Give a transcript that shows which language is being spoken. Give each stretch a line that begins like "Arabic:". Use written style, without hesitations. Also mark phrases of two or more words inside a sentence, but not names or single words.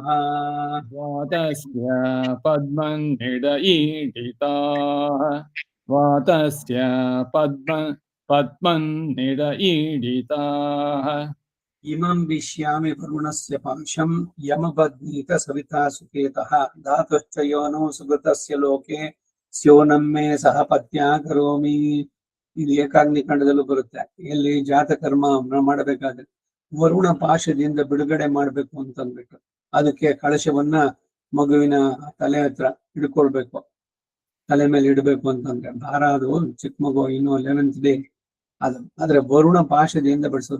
Sanskrit: वातस्य पद्मन्निडईडिताः वातस्य पद्मन्निडईडिताः इमं विश्यामि वरुणस्य पाशं यमबध्नीत सविता सुकेतः धातुश्च योनो सुगतस्य लोके स्योनं मे सह पत्या करोमि.
Kannada: ಇದು ಏಕಾಗ್ನಿ ಖಂಡದಲ್ಲೂ ಬರುತ್ತೆ. ಎಲ್ಲಿ ಜಾತಕರ್ಮ ಮಾಡಬೇಕಾದ್ರೆ ವರುಣ ಪಾಶದಿಂದ ಬಿಡುಗಡೆ ಮಾಡ್ಬೇಕು ಅಂತಂದ್ಬಿಟ್ಟು ಅದಕ್ಕೆ ಕಳಶವನ್ನ ಮಗುವಿನ ತಲೆ ಹತ್ರ ಹಿಡ್ಕೊಳ್ಬೇಕು, ತಲೆ ಮೇಲೆ ಇಡಬೇಕು ಅಂತಂದ್ರೆ ಭಾರ. ಅದು ಚಿಕ್ಕ ಮಗು ಇನ್ನು 11th ಡೇ ಅದು. ಆದ್ರೆ ವರುಣ ಪಾಶದಿಂದ ಬಿಡಿಸೋದು.